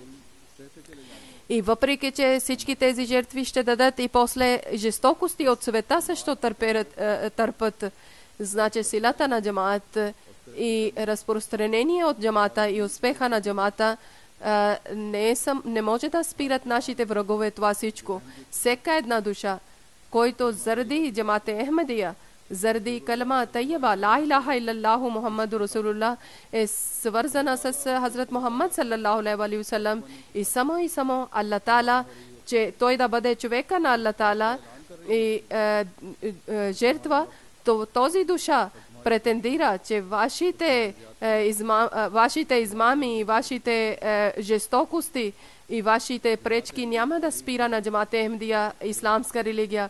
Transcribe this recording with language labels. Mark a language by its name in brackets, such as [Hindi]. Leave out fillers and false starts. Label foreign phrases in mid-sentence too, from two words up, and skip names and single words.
[Bulgarian] И въпреки, че всички тези жертви ще дадат и после жестокости от света също търпят, значи силата на джамаат и разпространение от джамата и успеха на джамата не може да спират нашите врагове това всичко. Всека една душа, който заради Джамате Ахмадия, заради [Urdu] کلمہ طیبہ, [Arabic] لا إله إلا الله محمد [Bulgarian] Расулулlah, е свързана с Хазрат Мухаммад [Arabic] صلى الله عليه وسلم [Bulgarian] и само [Arabic] الله تعالى, [Bulgarian] че той да бъде човека на [Arabic] الله تعالى [Bulgarian] и жертва, този душа претендира, че вашите измами, вашите жестокости и вашите пречки няма да спира на Джамате Ахмадия, исламска религия.